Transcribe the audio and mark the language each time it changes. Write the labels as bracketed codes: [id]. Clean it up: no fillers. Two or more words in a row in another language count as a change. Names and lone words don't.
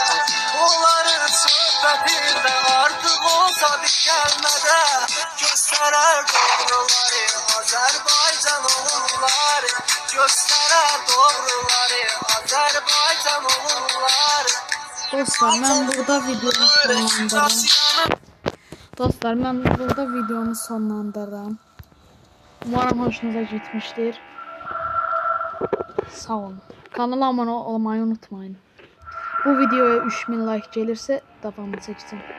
[az] Onların söhbətində artıq olsa bir kəlmədə göstərər doğruları Azərbaycan oğulları, göstərər doğruları Azərbaycan oğulları. Dostlar, mən burada videomu sonlandırıram. [tr] Umarım hoşunuza gitmiştir. [az] Sağ olun. [tr] Kanala abone olmayı unutmayın. Bu videoya 3000 like gelirse devamını çəkəcəm.